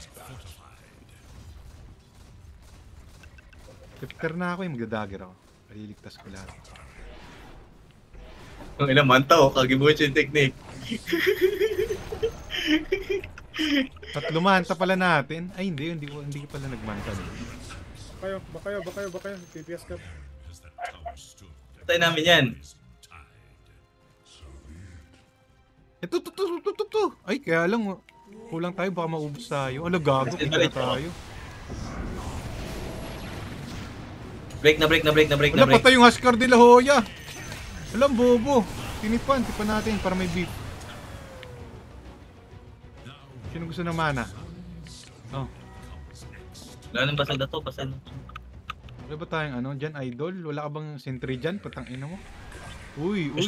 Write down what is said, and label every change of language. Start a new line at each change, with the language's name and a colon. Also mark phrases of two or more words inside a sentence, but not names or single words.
Filipino: Scepter na ako eh, magdadagger ako. Paliligtas ko lahat. Ang ilang manta oh, kagibuhat yung technique. Tatlo manta pala natin. Ay hindi ko pala nagmanta. Bakayo. PPS ka.
English: As that tower stood,
Filipino: Patay namin yan. Ito. Ay kaya lang, kulang tayo, baka maubos tayo. Ano gago, Kasi kita balik tayo. Break na. Wala, patay yung Huskar de la Hoya. Alam, bobo. Tipan natin para may beef. Sino gusto ng mana? Oh. Wala nang basag na to, basag na. Wala ba tayong ano, dyan, idol? Wala ka bang sentry dyan? Patang ina mo. Uy.